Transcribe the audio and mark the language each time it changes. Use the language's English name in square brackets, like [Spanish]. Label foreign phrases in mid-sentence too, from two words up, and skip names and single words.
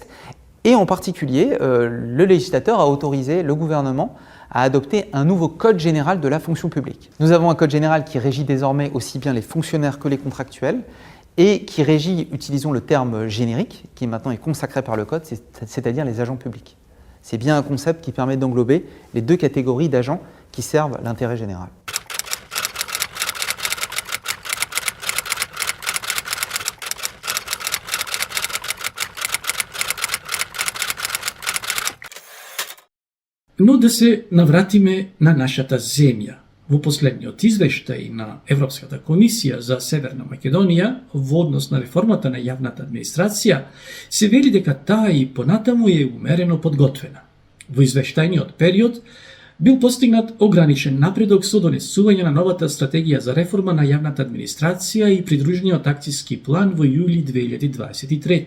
[French] Et en particulier, le législateur a autorisé le gouvernement à adopter un nouveau code général de la fonction publique. Nous avons un code général qui régit désormais aussi bien les fonctionnaires que les contractuels et qui régit, utilisons le terme générique, qui maintenant est consacré par le code, c'est-à-dire les agents publics. C'est bien un concept qui permet d'englober les 2 catégories d'agents qui servent l'intérêt général. [Macedonian] Но да се навратиме на нашата земја. Во последниот извештај на Европската комисија за Северна Македонија во однос на реформата на јавната администрација се вели дека таа и понатаму е умерено подготвена. Во извештајниот период бил постигнат ограничен напредок со донесување на новата стратегија за реформа на јавната администрација и придружениот акциски план во јули 2023.